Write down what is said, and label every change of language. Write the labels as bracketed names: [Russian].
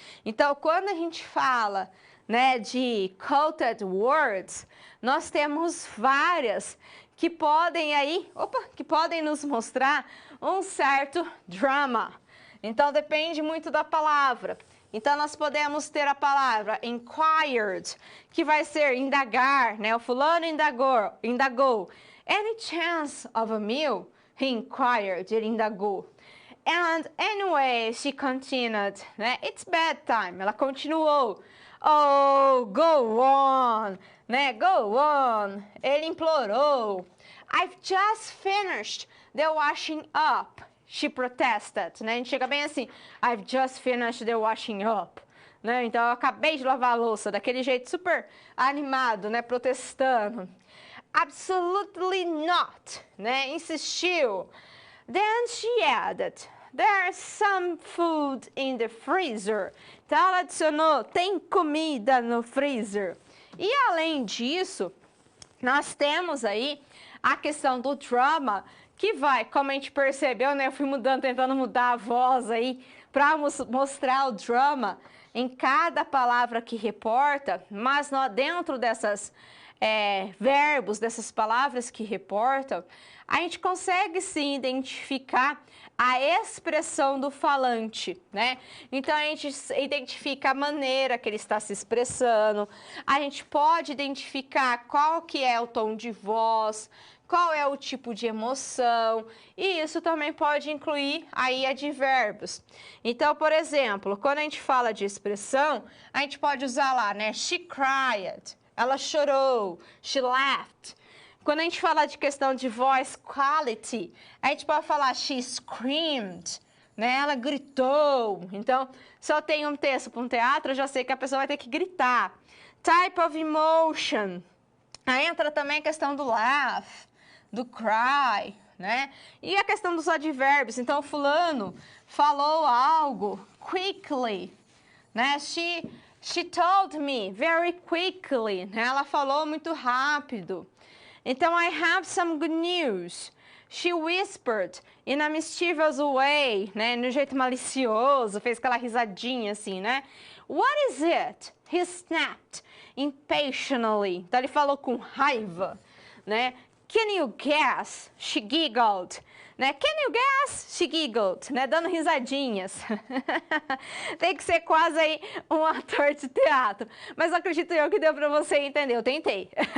[Portuguese] Então, quando a gente fala, né, de quoted words, nós temos várias que podem nos mostrar um certo drama. Então, depende muito da palavra. Então, nós podemos ter a palavra inquired, que vai ser indagar, né? O fulano indagou. [English] Any chance of a meal? He inquired, [Portuguese] ele indagou. [English] And anyway, she continued, né? It's bedtime, [Portuguese] ela continuou. [English] Oh, go on, né? Go on, [Portuguese] ele implorou. [English] I've just finished the washing up. She protested, né? [Portuguese] A gente chega bem assim, [English] I've just finished the washing up, né? [Portuguese] Então, eu acabei de lavar a louça, daquele jeito super animado, né? Protestando. [English] Absolutely not, [Portuguese] né? Insistiu. [English] Then she added, there's some food in the freezer. [Portuguese] Então, ela adicionou, tem comida no freezer. E, além disso, nós temos aí a questão do drama, que vai, como a gente percebeu, né? Eu fui tentando mudar a voz aí para mostrar o drama em cada palavra que reporta, mas dentro dessas verbos, dessas palavras que reportam, a gente consegue sim identificar a expressão do falante, né? Então, a gente identifica a maneira que ele está se expressando, a gente pode identificar qual que é o tom de voz, qual é o tipo de emoção, e isso também pode incluir aí advérbios. Então, por exemplo, quando a gente fala de expressão, a gente pode usar lá, né? [English] She cried, [Portuguese] ela chorou, [English] she laughed. [Portuguese] Quando a gente fala de questão de voice quality, a gente pode falar [English] she screamed, [Portuguese] né? Ela gritou. Então, se eu tenho um texto para um teatro, eu já sei que a pessoa vai ter que gritar. [English] Type of emotion. [Portuguese] Aí entra também a questão do laugh, do cry, né? E a questão dos advérbios. Então, o fulano falou algo quickly, né? [English] She told me very quickly, né? [Portuguese] Ela falou muito rápido. Então, [English] I have some good news. She whispered in a mischievous way, né? [Portuguese] No jeito malicioso, fez aquela risadinha assim, né? [English] What is it? He snapped impatiently. [Portuguese] Então, ele falou com raiva, né? [English] Can you guess? She giggled. Né? Can you guess? She giggled, né? [Portuguese] Dando risadinhas. Tem que ser quase aí um ator de teatro. Mas acredito eu que deu para você entender. Eu tentei.